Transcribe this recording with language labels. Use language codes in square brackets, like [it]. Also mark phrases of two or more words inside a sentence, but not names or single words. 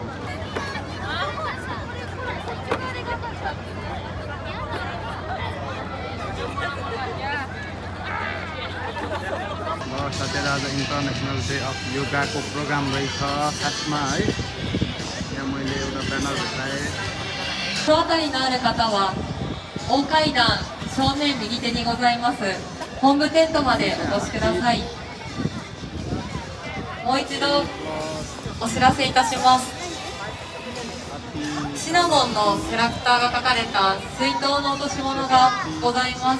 [ne] साथै आज [en] International Day of [ne] योगाको प्रोग्राम रहेछ खासमा है यहाँ मैले एउटा ब्यानर भेटाएँ [ja] 招待のある方は大階段正面右手にございます本部テントまでお越しください。もう一度お知らせいたします。シナモンのキャラクターが描かれた水筒の落とし物がございます。